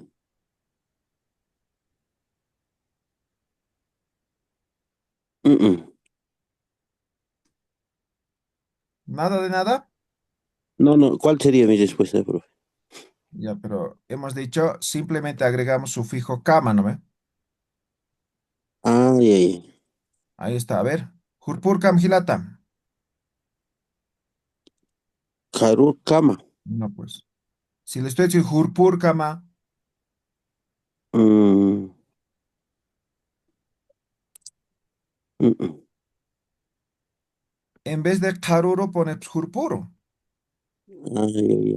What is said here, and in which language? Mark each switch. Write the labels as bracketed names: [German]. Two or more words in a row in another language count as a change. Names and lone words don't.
[Spanish] ¿Nada de nada? No, ¿cuál sería mi respuesta, profe? Ya, pero hemos dicho, simplemente agregamos sufijo kama, ¿no ve? Ya. Ahí está, a ver. [Aymara] Jurpurkam Gilata. Harur kama. [Spanish] No, pues. Si le estoy diciendo Jurpurkama, Mm, en vez de Karuro pone Jurpuro. Ya.